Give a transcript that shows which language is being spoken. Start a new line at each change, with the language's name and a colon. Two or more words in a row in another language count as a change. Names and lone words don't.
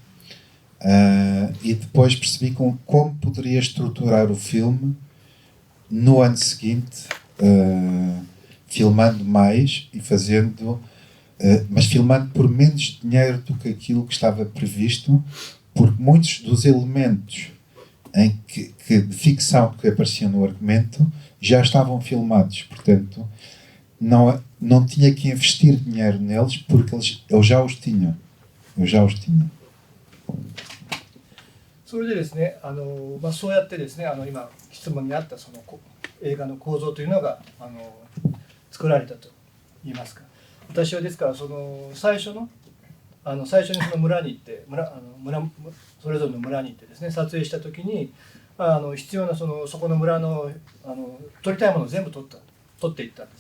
Portuguese: E depois percebi como poderia estruturar o filme no ano seguinte, filmando mais e fazendo, mas filmando por menos dinheiro do que aquilo que estava previsto, porque muitos dos elementos de ficção que apareciam no argumento já estavam filmados, portanto não tinha que investir dinheiro neles porque eu já os tinha.
Japanese: それでですね、そうやってですね、今質問にあったその映画の構造というのが作られたと言いますか。私はですからその最初にその村に行ってそれぞれの村に行ってですね撮影した時に必要なそこの村の撮りたいものを全部撮っていったんです。